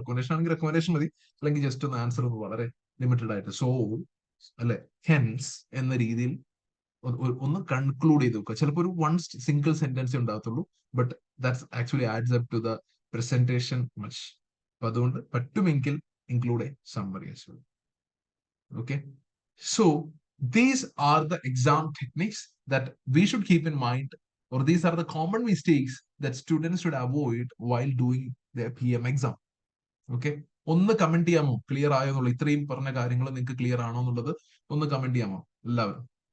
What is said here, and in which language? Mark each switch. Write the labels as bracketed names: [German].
[Malayalam] Recommendation ആണെങ്കിൽ recommendation മതി, അല്ലെങ്കിൽ ജസ്റ്റ് ഒന്ന് ആൻസർ ഒന്ന് വളരെ ലിമിറ്റഡ് ആയിട്ട് സോ അല്ലെ ഹെൻസ് എന്ന രീതിയിൽ ഒന്ന് കൺക്ലൂഡ് ചെയ്ത് വെക്കുക. ചിലപ്പോൾ ഒരു single sentence ഉണ്ടാകത്തുള്ളൂ, [English] But that's actually adds up to the presentation much. [Malayalam] അപ്പൊ അതുകൊണ്ട് പറ്റുമെങ്കിൽ [English] Include a summary as well. Okay, so these are the exam techniques that we should keep in mind, or these are the common mistakes that students should avoid while doing their PM exam. [Malayalam] Okay, ഒന്ന് comment ചെയ്യാമോ, clear ആയോ എന്നുള്ളത്? ഇത്രയും പറഞ്ഞ കാര്യങ്ങൾ നിങ്ങൾക്ക് clear ആണോ എന്നുള്ളത് ഒന്ന് കമന്റ് ചെയ്യാമോ എല്ലാവരും?